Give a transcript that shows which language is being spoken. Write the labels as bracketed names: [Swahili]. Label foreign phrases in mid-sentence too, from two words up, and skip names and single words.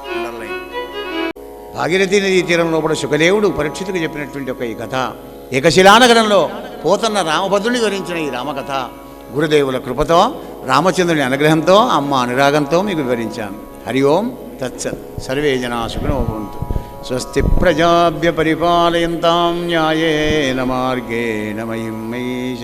[Telugu] భాగీరథీ నదీ తీరంలో కూడా శుకదేవుడు పరీక్షితుకు చెప్పినటువంటి ఒక ఈ కథ, ఏకశిలానగరంలో పోతన్న రామభద్రుని వివరించిన ఈ రామకథ గురుదేవుల కృపతో, రామచంద్రుని అనుగ్రహంతో, అమ్మ అనురాగంతో మీకు వివరించాను. [Sanskrit] హరి ఓం తత్సత్. సర్వే జనా సుఖినో భవంతు. స్వస్తి ప్రజాభ్య పరిపాలయంతాం న్యాయేన మార్గేణ మహిం మహీష.